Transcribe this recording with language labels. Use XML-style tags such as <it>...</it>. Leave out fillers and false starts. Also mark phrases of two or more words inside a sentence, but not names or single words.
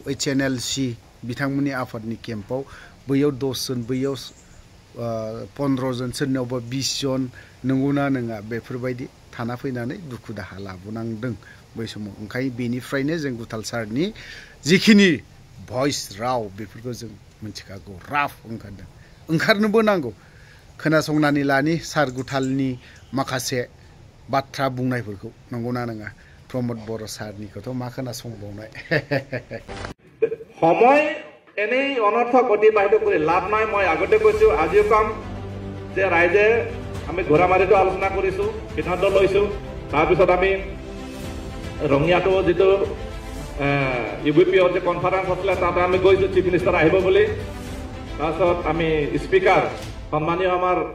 <brx>HNLC बिथांमोननि आफादनि केम्पआव बैयाव 10 जन बैयाव 15 जन सोरनावबा 20 जन नंगौना नङा बेफोरबायदि थाना फैनानै दुखु दाहा लाबोनांदों बै समाव ओंखायनो बेनिफ्रायनो जों गुथालसारनि जिखिनि भइस राव बेफोरखौ जों मिथिखागौ राफ ओंखारदों ओंखारनोबो नांगौ खोनासंनानै लानि सार गुथालनि माखासे बाथ्रा बुंनायफोरखौ नंगौना नङा प्रमोद बर' सारनिखौथ' मा खोनासंबावनाय</brx> <as>সময় এনেই অনৰ্থক অতিবাহিত কৰি লাভ নাই মই আগতে কৈছো আজিও কাম যে ৰাইজে আমি ঘোঁৰামাৰীটো আলোচনা কৰিছো সিদ্ধান্ত লৈছো তাৰপিছত আমি ৰঙিয়াটো যিটো ইউবিপিৰ যে কনফাৰেন্স আছিলে তাতে আমি গৈছো</as> <en>chief minister</en> <as>আহিব বুলি তাৰপিছত আমি স্পিকাৰ সন্মানীয় আমাৰ</as>